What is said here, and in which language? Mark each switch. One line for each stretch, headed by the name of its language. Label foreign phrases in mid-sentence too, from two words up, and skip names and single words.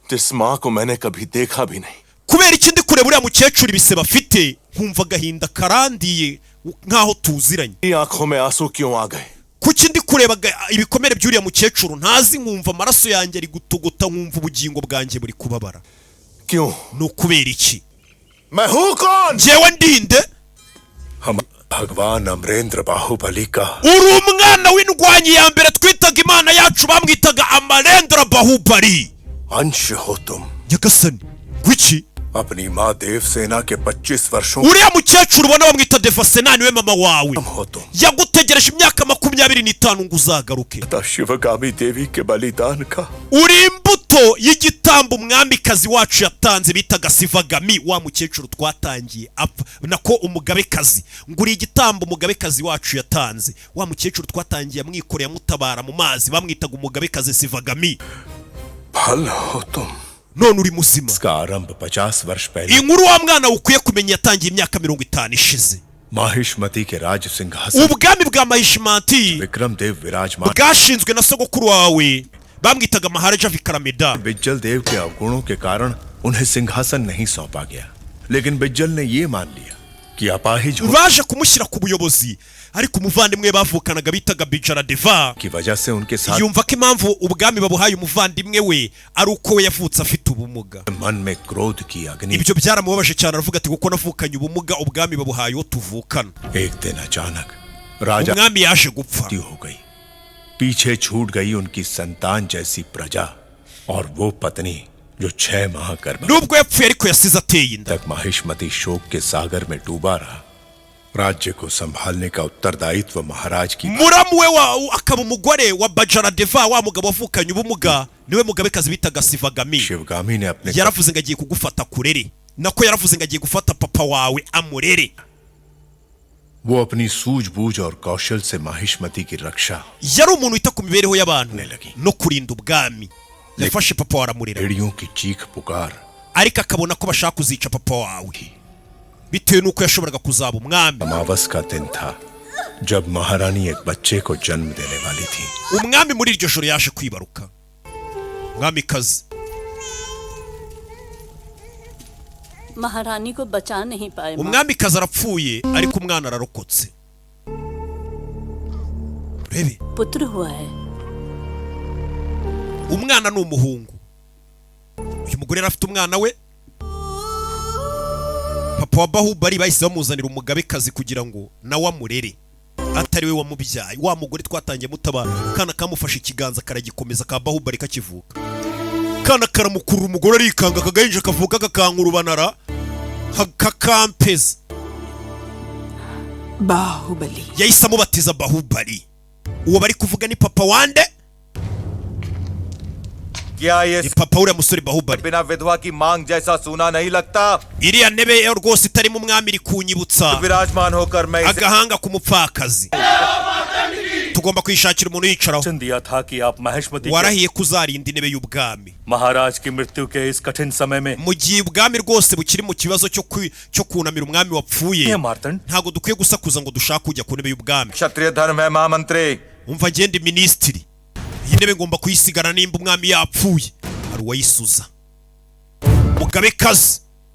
Kinyarwanda: kubera iki ndi kureba uriya mukecuru ibise bafite nkumva agahinda karandiye nkaho tuziranye kuki ndi kureba ibikomere by'uriya mukecuru ntazi nkumva amaraso yanjye ari gutogota nkumva ubugingo bwanjye buri kubabara ni ukubera iki njyewe ndinde
Hindi: भगवान अमरेंद्र बाहुबली का
Kinyarwanda: uri umwana w'indwanyi ya mbere twitaga imana yacu bamwitaga Amarendra Baahubali
Hindi: अंश हो तुम
Kinyarwanda: nyagasani gwiki
Hindi: अपनी माँ देव सेना के 25 वर्षों
Kinyarwanda: uriya mukecuru ubona bamwita Devasena niwe mama wawe yagutegereje imyaka 25 ngo uzagaruke
Hindi: शिवगामी देवी के बलिदान का
Kinyarwanda: uri imbuto y'igitambo umwamikazi wacu yatanze bitaga Sivagami wa mukecuru twatangiye nako umugabekazi ngo uri igitambo umugabekazi wacu yatanze wa mukecuru twatangiye amwikoreye mutabara mu mazi bamwitaga umugabekazi Sivagami
Hindi: भल हो तुम
Kinyarwanda: none uri muzima
Hindi: आरंभ 50 वर्ष पहले
Kinyarwanda: inkuru wa mwana ukwiye kumenya yatangiye imyaka 50 ishize
Hindi: माहिष्मति के राज सिंहासन
Kinyarwanda: ubwami bwa Mahishimati
Hindi: विक्रम देव विराजमान
Kinyarwanda: bwashinzwe na sogokuru wawe bamwitaga Maharaja Vikrameda
Hindi: बिज्जल देव के अवगुणों के कारण उन्हें सिंहासन नहीं सौंपा गया लेकिन बिज्जल ने ये मान लिया कि अपाहिज
Kinyarwanda: baje kumushyira ku buyobozi ariko umuvandimwe bavukanaga bitaga Bijaradeva
Hindi: की वजह से उनके साथ
Kinyarwanda: yumva ko impamvu ubwami babuhaye umuvandimwe we ari uko we yavutse afite ubumuga
Hindi: मन में क्रोध की अग्नि
Kinyarwanda: ibyo byaramubabaje cyane aravuga ati kuko navukanye ubumuga ubwami babuhaye wo tuvukana
Hindi: एक दिन अचानक राजा
Kinyarwanda: umwami yaje gupfa
Hindi: हो गई पीछे छूट गई उनकी संतान जैसी प्रजा और वो पत्नी जो 6 माह गर्भ
Kinyarwanda: nubwo yapfuye ariko yasize ateye inda
Hindi: तक माहिष्मति शोक के सागर में डूबा रहा राज्य को संभालने का उत्तरदायित्व महाराज की
Kinyarwanda: muramu we akaba umugore wa Bajaradeva wa mugabo wavukanye ubumuga niwe mugabekazi bitaga Sivagami.
Hindi: शिवगामी ने अपने
Kinyarwanda: yaravuze ngo agiye kugufata kurere nako yaravuze ngo agiye gufata papa wawe amurere.
Hindi: वो अपनी सूझबूझ और कौशल से माहिष्मती की रक्षा
Kinyarwanda: yari umuntu wita ku mibereho y'abantu no kurinda ubwami. yafashe papa wawe aramurera
Hindi: भेड़ियों की चीख पुकार
Kinyarwanda: ariko akabona ko bashaka kuzica papa wawe bitewe nuko yashoboraga kuzaba umwami.
Hindi: अमावस का दिन था जब महारानी एक बच्चे को जन्म देने वाली थी.
Kinyarwanda: umwami muri iryo joro yaje kwibaruka umwamikazi.
Hindi: महारानी को बचा नहीं पाए.
Kinyarwanda: umwamikazi arapfuye ariko umwana ararokotse. rebe
Hindi: पुत्र हुआ है.
Kinyarwanda: umwana ni umuhungu. uyu mugore yari afite umwana we. papa wa Bahubali bahise bamuzanira umugabekazi kugira ngo nawe amurere atari we wamubyaye. wa mugore twatangiye mutabara kana kamufashe ikiganza karagikomeza ka Bahubali kakivuka. kana karamukurura umugore arikanga kagahinja kavuka kakankurubanara kakampeza. Baahubali yahise amubatiza Bahubali. uwo bari kuvuga ni papa wande
Hindi: क्या ये
Kinyarwanda: ni papa uriya musore Bahubali.
Hindi: बिना विधवा की मांग जैसा सूना नहीं लगता.
Kinyarwanda: iriya ntebe rwose itarimo umwami iri kunyibutsa
Hindi: विराजमान होकर मैं इसे
Kinyarwanda: agahanga k'umupfakazi. tugomba kwishakira umuntu yicaraho.
Hindi: वचन दिया था कि आप महेशमती के
Kinyarwanda: warahiye kuzarinda intebe y'ubwami
Hindi: महाराज की मृत्यु के इस कठिन समय में
Kinyarwanda: mu gihe ubwami rwose bukiri mu kibazo cyo kunamira umwami wapfuye.
Hindi: ये मार्तंड
Kinyarwanda: ntabwo dukwiye gusakuza ngo dushake kujya ku ntebe y'ubwami.
Hindi: क्षत्रिय धर्म है महामंत्री.
Kinyarwanda: umva agenda minisitiri iyi ntebe ngomba kuyisigana nimba umwami yapfuye. hari uwayisuza. mugabekazi